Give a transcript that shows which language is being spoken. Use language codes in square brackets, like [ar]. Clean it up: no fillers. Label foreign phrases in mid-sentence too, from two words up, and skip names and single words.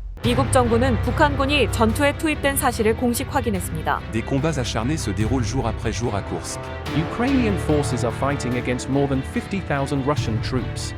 [ko] 미국 정부는 북한군이 전투에 투입된 사실을 공식 확인했습니다. [fr] Des combats acharnés se déroulent jour après jour à Kursk. [en] Ukrainian forces are fighting against more than 50,000 Russian troops.